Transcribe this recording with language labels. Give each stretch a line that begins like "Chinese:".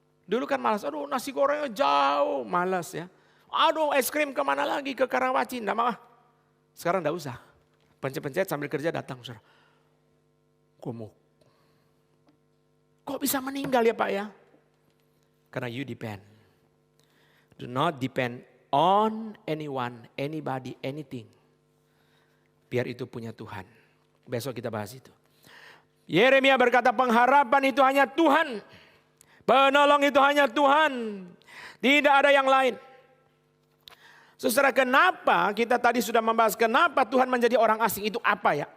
Indonesian: Dulu kan malas, aduh nasi gorengnya jauh, malas ya. Aduh es krim kemana lagi, ke Karawaci, enggak mau. Sekarang enggak usah. Pencet-pencet sambil kerja datang. Saudara. Gemuk. Kok bisa meninggal ya Pak ya? Karena
English: you depend. Do not depend on anyone, anybody, anything.
Indonesian: Biar itu punya Tuhan. Besok kita bahas itu. Yeremia berkata pengharapan itu hanya Tuhan. Penolong itu hanya Tuhan. Tidak ada yang lain. Saudara, kenapa kita tadi sudah membahas kenapa Tuhan menjadi orang asing itu apa ya?